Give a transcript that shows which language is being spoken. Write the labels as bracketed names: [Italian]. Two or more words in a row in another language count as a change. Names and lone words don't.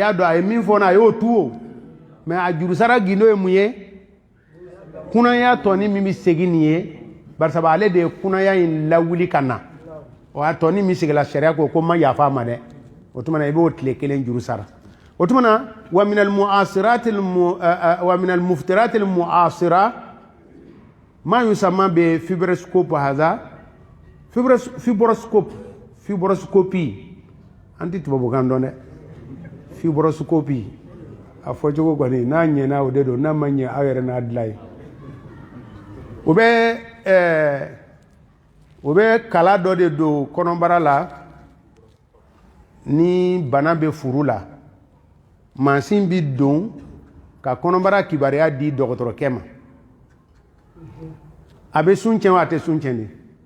[Bambara] y'a dɔn a ye min fɔɔnɔ a y'o tu o mɛ a jurusara gindo ye mun ye kunnaya tɔni min bɛ segin nin ye barisabu ale de ye kunnaya in lawuli ka na o a tɔni min sigila sariya ko ma yafa a ma dɛ o tuma na i b'o tile kelen juru sara o tuma na wa min [Arabic] المفطرات المعاصرة ما يسمى ب fibroscope هذا [Bambara] fibroscopie an tɛ tubabukan dɔn dɛ fibroscopie a fɔcogo kɔni n'a ɲɛna o de don n'a ma ɲɛ aw yɛrɛ n'a dilan ye o bɛ kala dɔ de don kɔnɔbara la ni bana bɛ furu la mansin bi don ka kɔnɔbara kibaruya di dɔgɔtɔrɔkɛ ma a bɛ sun tiɲɛ wa a tɛ sun tiɲɛ de